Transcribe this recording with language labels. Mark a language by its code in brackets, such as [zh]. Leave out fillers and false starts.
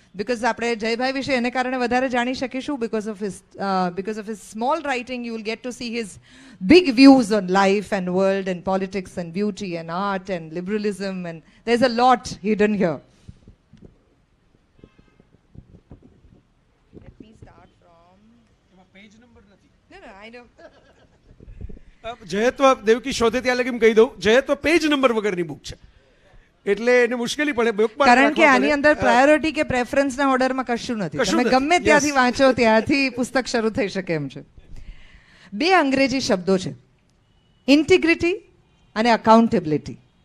[gu] because આપણે જયભાઈ વિશે એને કારણે વધારે જાણી શકીશું. [en] because of his small writing you will get to see his big views on life and world and politics and beauty and art and liberalism, and there's a lot hidden here. Let me start from [gu] page number નથી. [en] No, I know. [gu] જયત્વ Devaki શોધે ત્યાં લગી કહી દઉં, જયત્વ page number વગરની book છે એટલે એને મુશ્કેલી પડે. કારણ કે આની અંદર પ્રાયોરિટી કે પ્રેફરન્સના ઓર્ડરમાં કશું નથી. તમે ગમે ત્યાંથી વાંચો ત્યાંથી પુસ્તક શરૂ થઈ શકે એમ છે. 2 અંગ્રેજી શબ્દો છે, ઇન્ટિગ્રિટી અને અકાઉન્ટેબિલિટી.